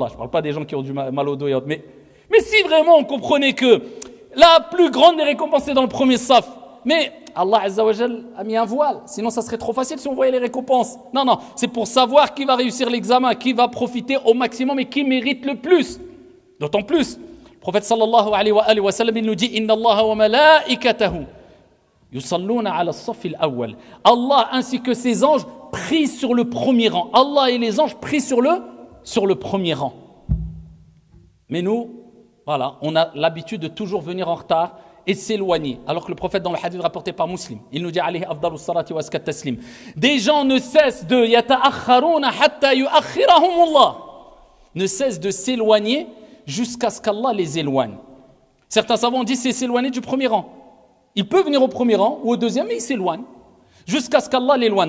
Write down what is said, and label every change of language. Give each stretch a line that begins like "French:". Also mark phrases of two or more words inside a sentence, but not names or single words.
French: Je ne parle pas des gens qui ont du mal au dos et autres, mais si vraiment on comprenait que la plus grande des récompenses est dans le premier saf, mais
Arabic: الله عز وجل
French: a mis un voile, sinon ça serait trop facile si on voyait les récompenses. Non, c'est pour savoir qui va réussir l'examen, qui va profiter au maximum et qui mérite le plus. D'autant plus, le prophète
Arabic: صلى الله عليه وسلم,
French: il nous dit
Arabic: إن الله وملائكته يصلون على الصف الأول.
French: Allah ainsi que ses anges prient sur le premier rang. Allah et les anges prient sur le premier rang. Mais nous, voilà, on a l'habitude de toujours venir en retard et de s'éloigner. Alors que le prophète, dans le hadith rapporté par Muslim, il nous dit
Arabic: عليه أفضل الصلاة وأزكى التسليم.
French: Des gens ne cessent de
Arabic: يتأخرون حتى يؤخرهم الله.
French: Ne cessent de s'éloigner jusqu'à ce qu'Allah les éloigne. Certains savants disent c'est s'éloigner du premier rang. Il peut venir au premier rang ou au deuxième, mais il s'éloigne jusqu'à ce qu'Allah l'éloigne.